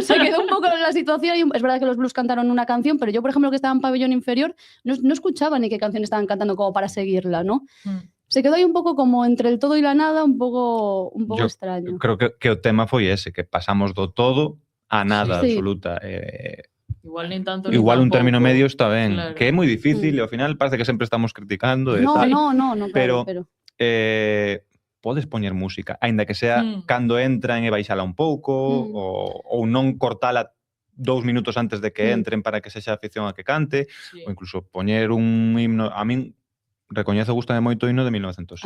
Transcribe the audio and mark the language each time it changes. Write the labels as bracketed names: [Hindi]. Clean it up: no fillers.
[Spanish] Se quedó un poco en la situación y es verdad que los Blues cantaron una canción, pero yo, por ejemplo, que estaba en pabellón inferior, no escuchaba ni qué canción estaban cantando como para seguirla, ¿no? [Galician] Se quedó ahí un pouco como entre el todo e la nada, un pouco extraño. Creo que o tema foi ese, que pasamos do todo a nada absoluta. Igual nin tanto. Igual un término medio está ben, claro. Que é moi difícil e ao final parece que sempre estamos criticando e tal. No, pero claro. podes poñer música, aínda que sea cando entran e baixala un pouco ou non cortala 2 minutos antes de que entren para que sexa a afición a que cante, ou incluso poñer un himno. A min recoñezo, gustame moito o himno de 1906.